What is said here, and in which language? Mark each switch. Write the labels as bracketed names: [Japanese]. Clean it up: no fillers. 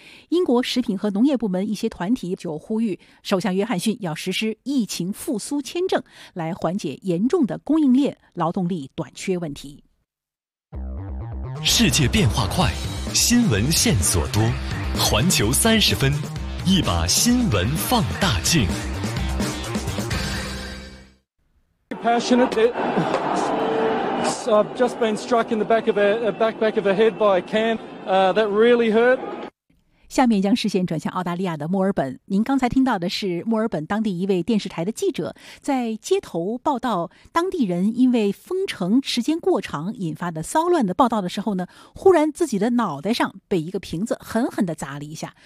[Chinese] 英国食品和农业部门一些团体就呼吁首相约翰逊要实施疫情复苏签证，来缓解严重的供应链劳动力短缺问题。世界变化快，新闻线索多，环球三十分，一把新闻放大镜。 [English] Passionate, I've just been struck in the back of a head by a can. That really hurt. [Chinese] 下面将视线转向澳大利亚的墨尔本。您刚才听到的是墨尔本当地一位电视台的记者在街头报道当地人因为封城时间过长引发的骚乱的报道的时候呢，忽然自己的脑袋上被一个瓶子狠狠地砸了一下。